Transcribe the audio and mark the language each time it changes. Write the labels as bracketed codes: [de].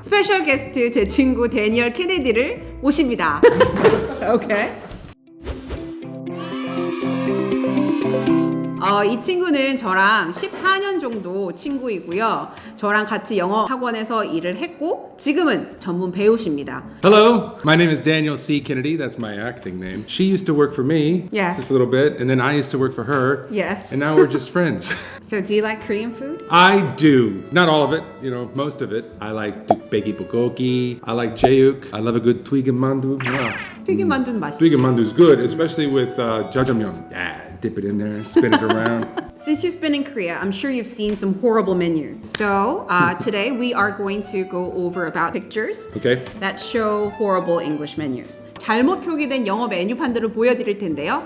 [ko] 스페셜 게스트 제 친구 데니얼 케네디를 모십니다. 오케이. 이 친구는 저랑 14년 정도 친구이고요. 저랑 같이 영어 학원에서 일을 했고 지금은 전문 배우십니다. [en] Hello, my name is Daniel C. Kennedy. That's my acting name. She used to work for me Yes. just a little bit, and then I used to work for her. Yes. And now we're just friends. So do you like Korean food? I do. Not all of it, most of it. I like tukbegi bulgogi. I like jaeuk. I love a good twigmandu. [ko] 튀김 만두는 맛있지. [en] Twigmandu is good, especially with jjajangmyeon. Yeah, dip it in there, spin it around. Since you've been in Korea, I'm sure you've seen some horrible menus. So today we are going to go over about pictures Okay. that show horrible English menus. [ko] 잘못 표기된 영어 메뉴판들을 보여드릴 텐데요.